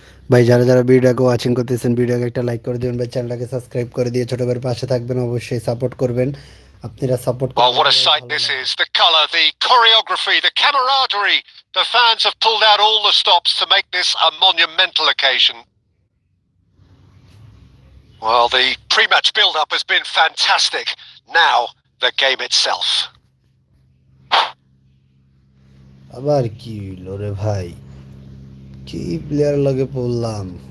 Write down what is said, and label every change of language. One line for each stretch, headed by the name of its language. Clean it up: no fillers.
Bangla: ভাই যারা যারা ভিডিওটাকে ওয়াচিং করতেছেন ভিডিওকে একটা লাইক করে দিবেন ভাই, চ্যানেলটাকে সাবস্ক্রাইব করে দিয়ে ছোট ভাইয়ের পাশে থাকবেন, অবশ্যই সাপোর্ট করবেন। আপনারা support
English: Well, what a sight this is. The colour, the choreography, the camaraderie. The fans have pulled out all the stops to make this a monumental occasion. Well, the pre-match build-up has been fantastic. Now, the game itself.
Bangla: আবার কি হলো রে ভাই, কি player লাগে পড়লাম।